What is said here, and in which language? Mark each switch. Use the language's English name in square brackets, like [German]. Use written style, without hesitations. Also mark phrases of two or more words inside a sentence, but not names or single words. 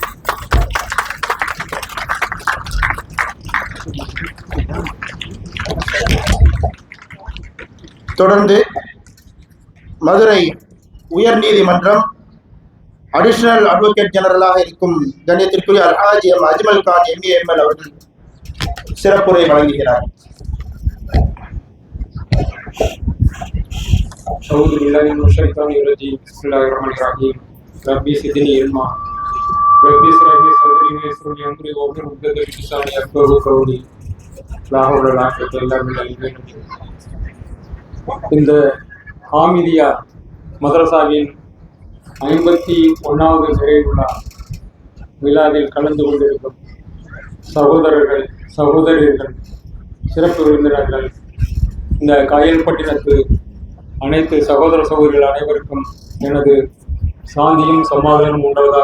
[Tamil] தொடர்ந்து மதுரை உயர்நீதிமன்றம் [English] additional advocate general [Tamil] இருக்கும் கண்ணியத்திற்குரிய அல்ஹாஜி எம் அஜ்மல் கான் எம்ஏஎம்எல் அவர்கள் சிறப்புரை வழங்குகிறார். [Arabic] أعوذ بالله من الشيطان الرجيم بسم الله الرحمن الرحيم ربي زدني علما ربي اشرح لي صدري ويسر لي أمري واحلل عقدة من لساني يفقهوا قولي لا حول ولا قوة إلا بالله. [Tamil] இந்த ஹாமிதியா மதரசாவின் 51வது நிறைவுள்ள விழாவில் கலந்து கொண்டிருக்கும் சகோதரர்கள் சகோதரிகள் சிறப்பு விருந்தினர்கள், இந்த காயல்பட்டினத்து அனைத்து சகோதர சகோதரிகள் அனைவருக்கும் எனது சாந்தியும் சமாதானம் உண்டாவதாக.